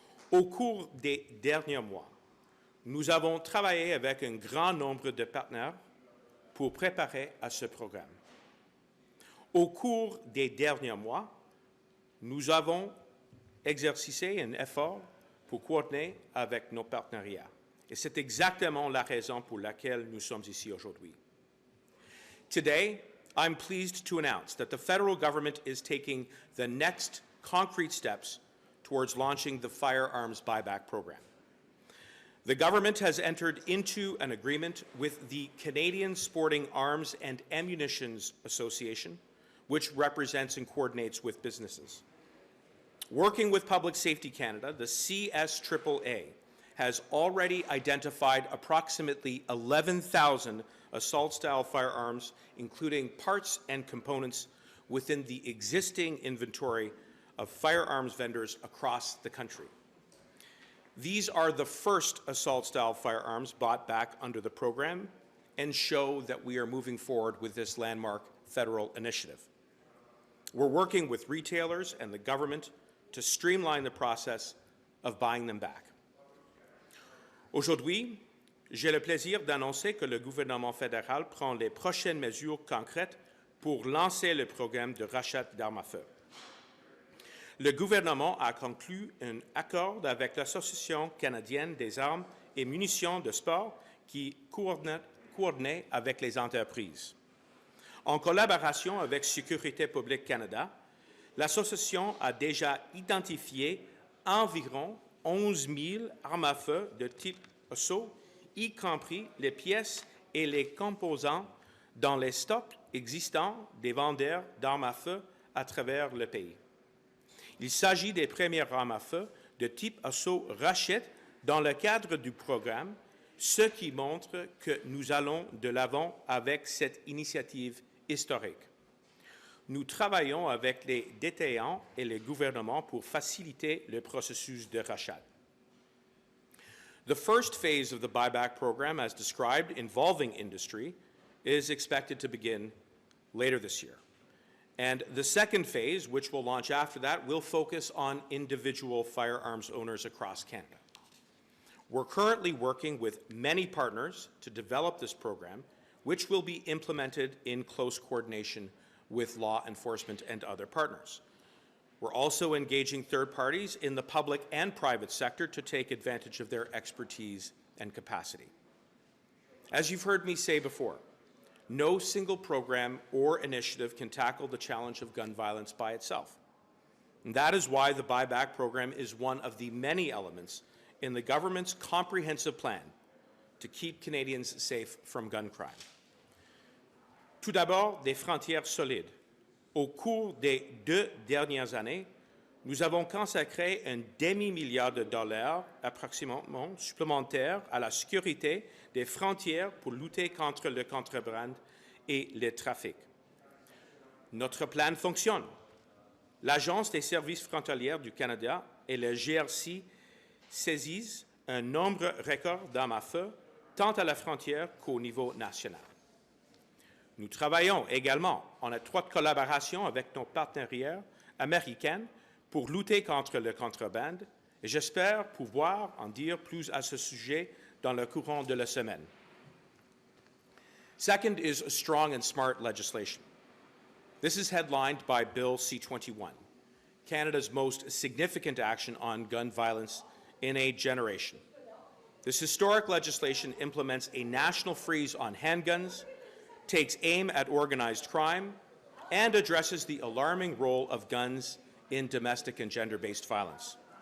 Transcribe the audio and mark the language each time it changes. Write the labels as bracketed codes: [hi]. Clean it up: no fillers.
[fr] Au cours des derniers mois, nous avons travaillé avec un grand nombre de partenaires pour préparer à ce programme. Au cours des derniers mois, nous avons exercé un effort pour coordonner avec nos partenariats. Et c'est exactement la raison pour laquelle nous sommes ici aujourd'hui. [en] Today, I'm pleased to announce that the federal government is taking the next concrete steps towards launching the firearms buyback program. The government has entered into an agreement with the Canadian Sporting Arms and Ammunition Association, which represents and coordinates with businesses. Working with Public Safety Canada, the CSAAA has already identified approximately 11,000 assault-style firearms, including parts and components within the existing inventory of firearms vendors across the country. These are the first assault-style firearms bought back under the program and show that we are moving forward with this landmark federal initiative. We're working with retailers and the government to streamline the process of buying them back. [fr] Aujourd'hui, j'ai le plaisir d'annoncer que le gouvernement fédéral prend les prochaines mesures concrètes pour lancer le programme de rachat d'armes à feu. Le gouvernement a conclu un accord avec l'Association canadienne des armes et munitions de sport qui coordonne avec les entreprises. En collaboration avec Sécurité publique Canada, l'association a déjà identifié environ 11 000 armes à feu de type assaut, y compris les pièces et les composants dans les stocks existants des vendeurs d'armes à feu à travers le pays. Il s'agit des premières armes à feu de type assaut rachète dans le cadre du programme, ce qui montre que nous allons de l'avant avec cette initiative historique. Nous travaillons avec les détaillants et les gouvernements pour faciliter le processus de rachat. [en] The first phase of the buyback program, as described, involving industry, is expected to begin later this year. And the second phase, which will launch after that, will focus on individual firearms owners across Canada. We're currently working with many partners to develop this program, which will be implemented in close coordination with law enforcement and other partners. We're also engaging third parties in the public and private sector to take advantage of their expertise and capacity. As you've heard me say before, no single program or initiative can tackle the challenge of gun violence by itself. And that is why the buyback program is one of the many elements in the government's comprehensive plan to keep Canadians safe from gun crime. [fr] Tout d'abord, des frontières solides. Au cours des 2 dernières années, nous avons consacré un demi-milliard de dollars approximativement supplémentaires à la sécurité des frontières pour lutter contre le contrebande et le trafic. Notre plan fonctionne. L'Agence des services frontaliers du Canada et le GRC saisissent un nombre record d'armes à feu, tant à la frontière qu'au niveau national. Nous travaillons également en étroite collaboration avec nos partenaires américains pour lutter contre le contrebande et j'espère pouvoir en dire plus à ce sujet dans le courant de la semaine. [en] Second is strong and smart legislation. This is headlined by Bill C-21, Canada's most significant action on gun violence in a generation. This historic legislation implements a national freeze on handguns, takes aim at organized crime, and addresses the alarming role of guns in domestic and gender-based violence.